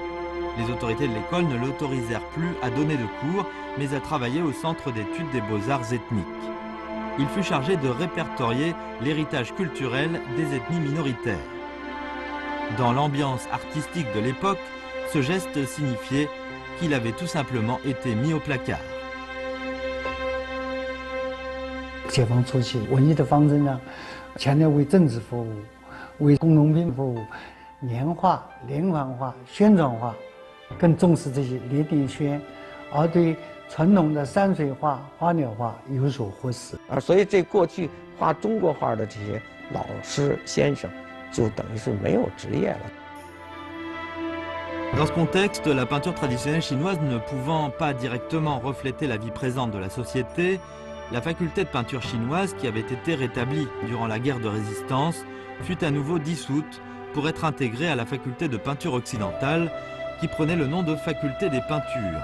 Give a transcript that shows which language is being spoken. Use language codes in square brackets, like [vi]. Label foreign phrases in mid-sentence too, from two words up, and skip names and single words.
[fr] Les autorités de l'école ne l'autorisèrent plus à donner de cours, mais à travailler au Centre d'études des beaux-arts ethniques. Il fut chargé de répertorier l'héritage culturel des ethnies minoritaires. Dans l'ambiance artistique de l'époque, ce geste signifiait qu'il avait tout simplement été mis au placard. [zh] 解放初期文艺的方针上，强调为政治服务，为工农兵服务，年画、连环画、宣传画，更重视这些列点宣，而对传统的山水画、花鸟画有所忽视。所以这过去画中国画的这些老师先生，就等于是没有职业了。 [fr] Dans ce contexte, la peinture traditionnelle chinoise ne pouvant pas directement refléter la vie présente de la société, la faculté de peinture chinoise, qui avait été rétablie durant la guerre de résistance, fut à nouveau dissoute pour être intégrée à la faculté de peinture occidentale, qui prenait le nom de faculté des peintures.